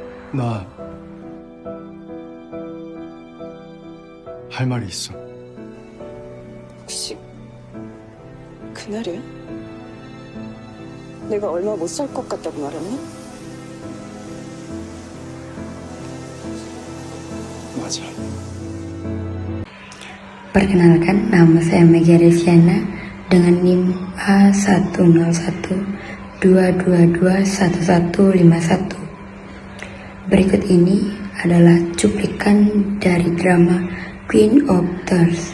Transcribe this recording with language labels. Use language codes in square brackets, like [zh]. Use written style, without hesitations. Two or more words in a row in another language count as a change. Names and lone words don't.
[ko] 나 할 말이 있어. 혹시 그날이야? 내가 얼마 못 살 것 같다고 말했나? 맞아. [id] Perkenalkan, nama saya Mega Reviana dengan NIM A10122211151. Berikut ini adalah cuplikan dari drama Queen of Tears.